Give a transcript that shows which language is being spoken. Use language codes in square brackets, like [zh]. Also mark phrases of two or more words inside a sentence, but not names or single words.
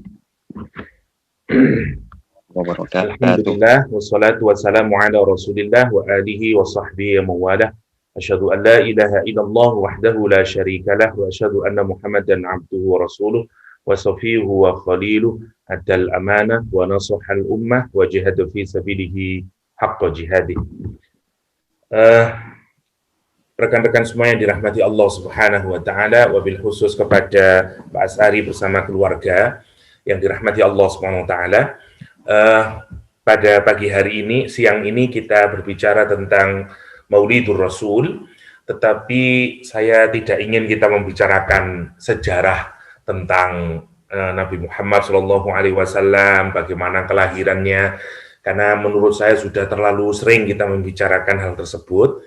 [ar] الحمد لله والصلاة والسلام على رسول الله وآله وصحبه ومولاه. أشهد أن لا إله إلا الله وحده لا شريك له وأشهد أن محمدا عبده ورسوله وصفيه وخليله أدى الأمانة ونصح الأمة وجاهد في سبيله حق جهاده. [id] Rekan-rekan semua yang dirahmati Allah [ar] سبحانه وتعالى وبالخصوص [id] kepada Pak Asari bersama keluarga yang dirahmati Allah [ar] سبحانه وتعالى. [id] Pada pagi hari ini, siang ini kita berbicara tentang Maulidur Rasul, tetapi saya tidak ingin kita membicarakan sejarah tentang Nabi Muhammad SAW, bagaimana kelahirannya, karena menurut saya sudah terlalu sering kita membicarakan hal tersebut.